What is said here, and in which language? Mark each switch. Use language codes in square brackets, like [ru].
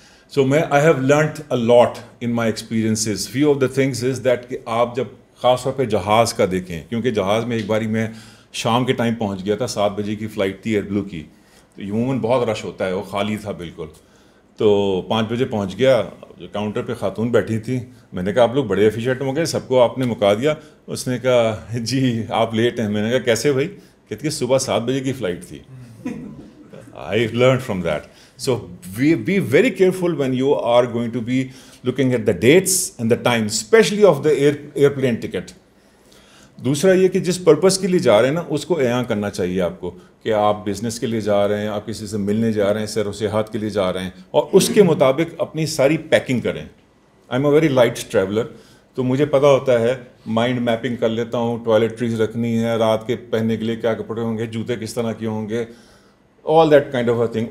[en] So I have learned a lot in my experiences. Few of the things is that [ur] کہ آپ جب خاص طور پہ جہاز کا دیکھیں, کیونکہ جہاز میں ایک باری میں شام کے ٹائم پہنچ گیا تھا, 7 بجے کی فلائٹ تھی ایئر بلو کی, تو عموماً بہت رش ہوتا ہے, وہ خالی تھا بالکل. تو 5 بجے پہنچ گیا, جو کاؤنٹر پہ خاتون بیٹھی تھی, میں نے کہا آپ لوگ بڑے ایفیشینٹ ہو گئے, سب کو آپ نے مکا دیا. اس نے کہا جی آپ لیٹ ہیں. میں نے کہا کیسے بھائی؟ کہتی کہ صبح 7 بجے کی فلائٹ تھی. [en] I learned from that. So be very careful when you are going to be looking at the dates and the time, especially of the airplane ticket. [ur] دوسرا یہ کہ جس پرپس کے لیے جا رہے ہیں نا, اس کو اعلان کرنا چاہیے آپ کو کہ آپ بزنس کے لیے جا رہے ہیں, آپ کسی سے ملنے جا رہے ہیں, سیر و سیاحت کے لیے جا رہے ہیں, اور اس کے مطابق اپنی ساری پیکنگ کریں. [en] I am a very light traveller, [ur] تو مجھے پتہ ہوتا ہے, مائنڈ میپنگ کر لیتا ہوں, ٹوائلٹریز رکھنی ہے, رات کے پہننے کے لیے کیا کپڑے ہوں گے, جوتے کس طرح کے ہوں گے, [en] All that kind of a thing.